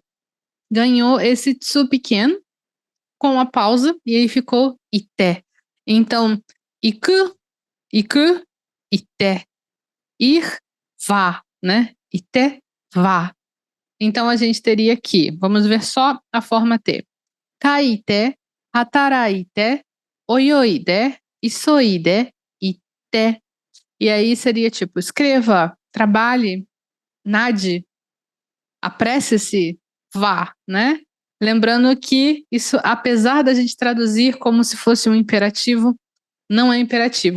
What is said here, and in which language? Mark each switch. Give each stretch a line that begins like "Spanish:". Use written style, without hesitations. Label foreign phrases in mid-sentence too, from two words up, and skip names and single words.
Portuguese: Ganhou esse tsu pequeno com a pausa e aí ficou ite.
Japanese: Então, いく、いく、いて.
Portuguese: Ir, vá, né? Ite, vá. Então a gente teria aqui, vamos ver só a forma T.
Japanese: かいて、はたらいて、およいで、いそいで, ite.
Portuguese: E aí seria tipo, escreva, trabalhe, nade, apresse-se, vá, né? Lembrando que isso, apesar da gente traduzir como se fosse um imperativo, não é imperativo.